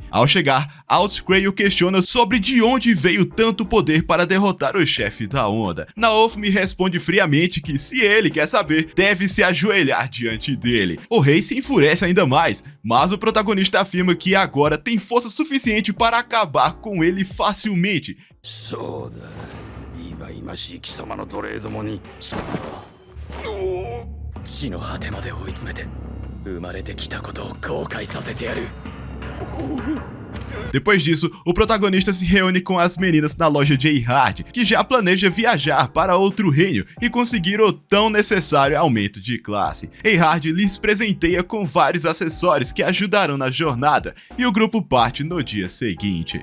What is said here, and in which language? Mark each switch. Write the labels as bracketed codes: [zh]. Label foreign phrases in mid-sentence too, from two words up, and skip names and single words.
[pt] Ao chegar, Outcray o questiona sobre de onde veio tanto poder para derrotar o chefe da onda. Naofumi responde friamente que, se ele quer saber, deve se ajoelhar diante dele. O rei se enfurece ainda mais, mas o protagonista afirma que agora tem força suficiente para acabar com ele facilmente. [ja] そうだ、忌々しい貴様の奴隷どもに地の果てまで追い詰めて生まれてきたことを後悔させてやる。 [pt] Depois disso, o protagonista se reúne com as meninas na loja de Eihard, que já planeja viajar para outro reino e conseguir o tão necessário aumento de classe. Eihard lhes presenteia com vários acessórios que ajudarão na jornada, e o grupo parte no dia seguinte.